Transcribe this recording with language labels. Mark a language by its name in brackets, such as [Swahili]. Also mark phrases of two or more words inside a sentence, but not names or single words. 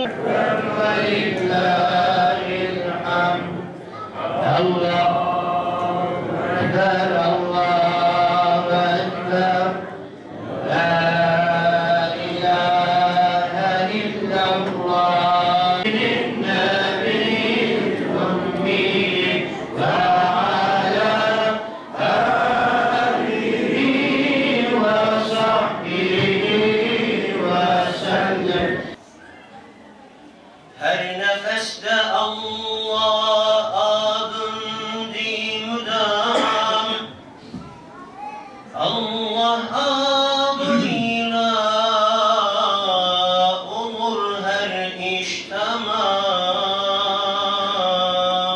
[Arabic] ولله الحمد الله أكبر الله أكبر لا إله إلا الله النبي الأمي وعلى آله وصحبه وسلم [Turkish] Her nefeste Allah adındı müdam, Allah adıyla olur her iş tamam.